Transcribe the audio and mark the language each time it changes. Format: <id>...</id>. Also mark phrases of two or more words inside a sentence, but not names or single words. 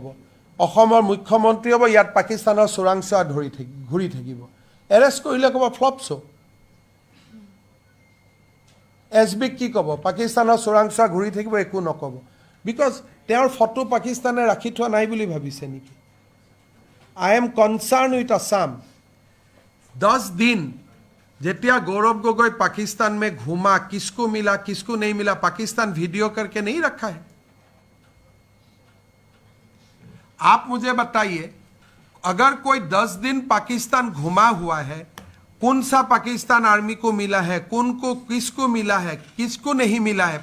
<as>অসমৰ মুখ্যমন্ত্ৰী হ'ব, ইয়াত পাকিস্তানৰ চোৰাংচোৱা ঘূৰি থাকিব, এৰেষ্ট কৰিলে ক'ব ফ্লপছু। SBক কি ক'ব? পাকিস্তানৰ চোৰাংচোৱা ঘূৰি থাকিব, একো নক'ব। বিকজ তেওঁৰ ফটো পাকিস্তানে ৰাখি থোৱা নাই বুলি ভাবিছে নেকি?</as> <en>I am concerned with Assam.</en> <hi>10 दिन जेतिया गौरव गोगोई पाकिस्तान में घूमा, किसको मिला किसको नहीं मिला, पाकिस्तान वीडियो करके नहीं रखा है। आप मुझे बताइए, अगर कोई 10 दिन पाकिस्तान घुमा हुआ है, कौन सा पाकिस्तान आर्मी को मिला है, को किसको मिला है, किसको नहीं मिला है?</hi>